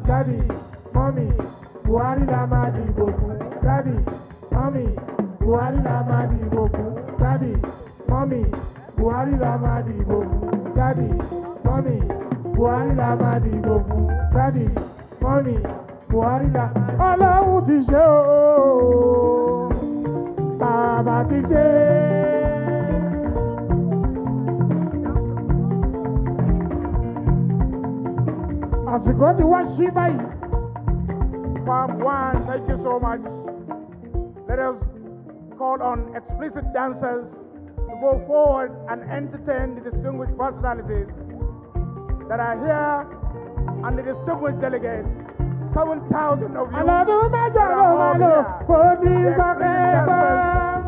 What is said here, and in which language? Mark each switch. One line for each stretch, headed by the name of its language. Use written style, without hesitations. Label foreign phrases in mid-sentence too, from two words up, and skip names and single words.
English: Daddy, mommy,
Yoruba: Buhari lama dibo fún.
English: Daddy, mommy,
Yoruba: Buhari lama dibo fún.
English: Daddy, mommy,
Yoruba: Buhari lama dibo fún.
English: Daddy, mommy,
Yoruba: Buhari lama dibo fún.
English: Daddy, mommy,
Yoruba: Buhari la Ọlọ́run ti ṣe o, bàbá ti ṣe. Àsìkò ti wá sí báyìí.
English: Palm one, thank you so much. Let us call on explicit dancers to go forward and entertain the distinguished personalities that are here and the distinguished delegates. 7,000 of you.